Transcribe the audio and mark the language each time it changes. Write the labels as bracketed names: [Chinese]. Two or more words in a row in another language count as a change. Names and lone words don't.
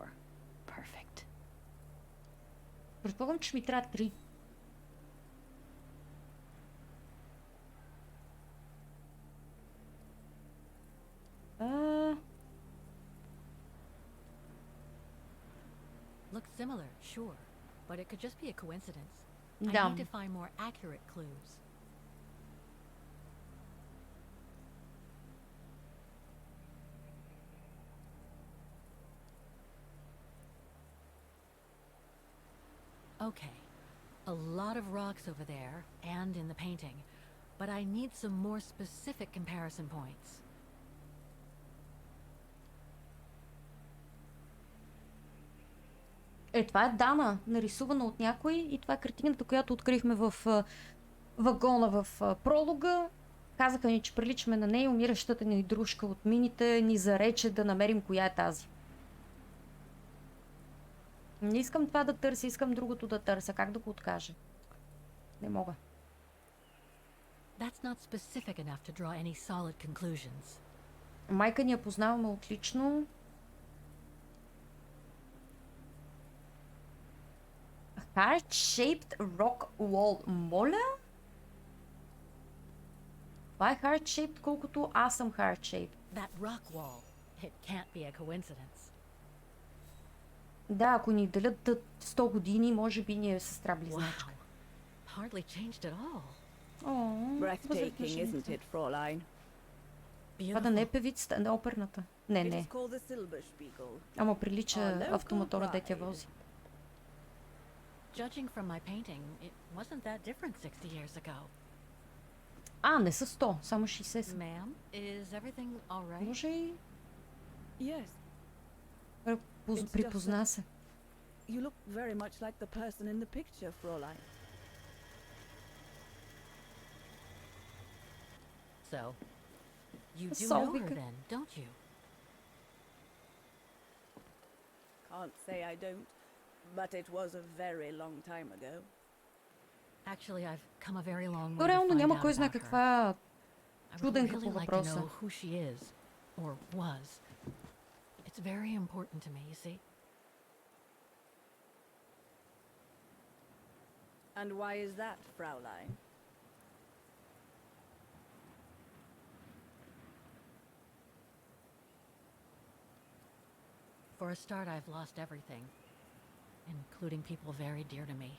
[English] Perfect. [Bulgarian] Предполагам, че ми трябва 3. [English] Looks similar, sure, but it could just be a coincidence. [Bulgarian] Да. [English] I need to find more accurate clues. Okay, a lot of rocks over there and in the painting, but I need some more specific comparison points. [Bulgarian] Това е Дана, нарисувана от някой, и това е картината, която открихме в вагона в пролога. Казаха ни, че приличаме на нея, умиращата ни дружка от мините ни зарече да намерим коя е тази. Не искам това да търся, искам другото да търся. Как да го откажа? Не мога. [English] That's not specific enough to draw any solid conclusions. [Bulgarian] Майка ни я познаваме отлично. [English] Heart-shaped rock wall. [Bulgarian] Моля? Това е heart-shaped, колкото аз съм heart-shaped. [English] That rock wall. It can't be a coincidence. [Bulgarian] Да, ако ни делят 100 години, може би ни е сестра близначка. [English] Hardly changed at all. Breathtaking, isn't it, Fräulein? [Bulgarian] Това да не е певицата, не оперната. Не. Ама прилича автомотора да тя вози. [English] Judging from my painting, it wasn't that different 60 years ago. [Bulgarian] А, не са 100, само 60. [English] Ma'am, is everything all right? [Bulgarian] Може и... [English] Yes. [Bulgarian] Припозна се. [English] You look very much like the person in the picture, Fräulein. So, you do know her then, don't you? Can't say I don't, but it was a very long time ago. Actually, I've come a very long way [Bulgarian] То [English] to [Bulgarian] реално [English] find [Bulgarian] няма [English] out [Bulgarian] кой знае [English] about her. [Bulgarian] каква [English] I would [Bulgarian] чуденка [English] really [Bulgarian] по [English] like to [Bulgarian] въпроса. [English] know who she is, or was. It's very important to me, you see. And why is that, Fraulein? For a start, I've lost everything, including people very dear to me.